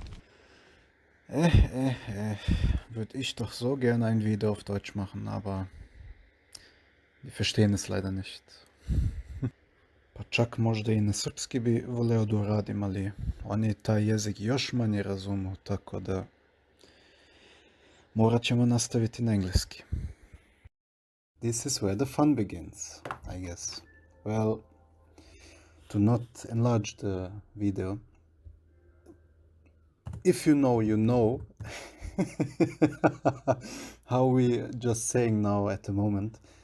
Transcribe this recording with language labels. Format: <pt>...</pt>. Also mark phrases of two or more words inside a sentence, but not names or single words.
<de>Würde ich doch so gerne ein Video auf Deutsch machen, aber die verstehen es leider nicht.</de> <sr>Pa čak možda i na srpski bi voleo da uradim, ali oni taj jezik još manje razumu, tako da morat ćemo nastaviti na engleski.</sr> <en>This is where the fun begins, I guess. Well, to not enlarge the video, if you know, you know. How we just saying now at the moment.</en>